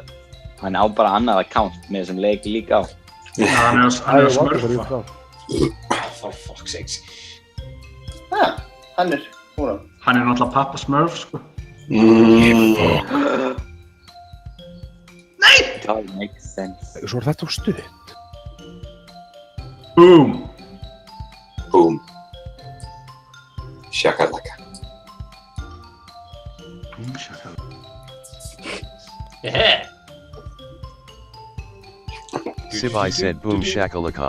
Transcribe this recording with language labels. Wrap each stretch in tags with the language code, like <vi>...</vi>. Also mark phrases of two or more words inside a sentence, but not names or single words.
<is>Hann á bara annað account með þessum leiki líka á. Hann er að smurfa.</is> <en>For fuck's sakes.</en> <is>Hann er húnna. Hann er náttúrulega pappa smurf, sko. Það</is> <en>makes sense.</en> <is>Svo er þetta úr stuð.</is> <en>Boom! Boom. Shakalaka. Boom, shakalaka. Yeah! Sibai said boom shakalaka.</en>